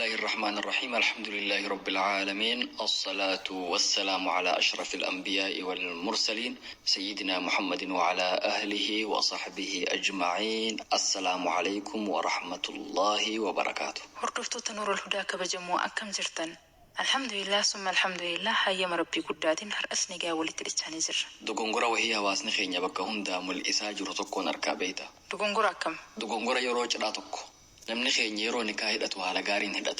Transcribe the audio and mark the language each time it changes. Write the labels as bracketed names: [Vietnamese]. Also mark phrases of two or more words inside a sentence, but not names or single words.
[Arabic] الرحمن الرحيم الحمد لله رب العالمين الصلاة والسلام على أشرف الأنبياء والمرسلين سيدنا محمد وعلى أهله وصحبه أجمعين السلام عليكم ورحمة الله وبركاته. [Oromo] Hordoftoota Nuurul Hudaa kabajamoo akkam jirtan? [Arabic] الحمد لله ثم الحمد لله [Oromo] hayyama rabbii guddaatiin har'as nagaa walitti dhichaanii jirra. Dogongora wahii hawaasni keenya bakka hundaa mul'isaa jiru tokkoon harkaa beeyta. Dogongora akkam? Dogongora yeroo cidhaa tokko. Namni keenya yeroo nikaa hidhatu haala gaariin hidhata.